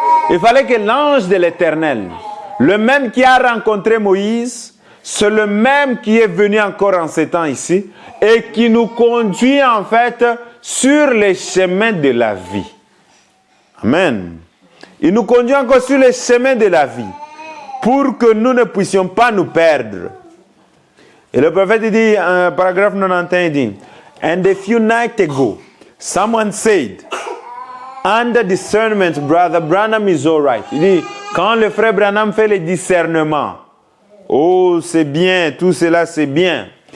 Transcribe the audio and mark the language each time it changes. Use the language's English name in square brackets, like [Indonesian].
[French] Il fallait que l'ange de l'Éternel, le même qui a rencontré Moïse, c'est le même qui est venu encore en ces temps ici et qui nous conduit en fait sur les chemins de la vie. Amen. Il nous conduit encore sur les chemins de la vie pour que nous ne puissions pas nous perdre. Et le prophète dit, paragraphe 91, il dit, [English] and a few nights ago, someone said, under discernment, brother Branham is all right. [French] Il dit, quand le frère Branham fait le discernement, oh, c'est bien, tout cela c'est bien.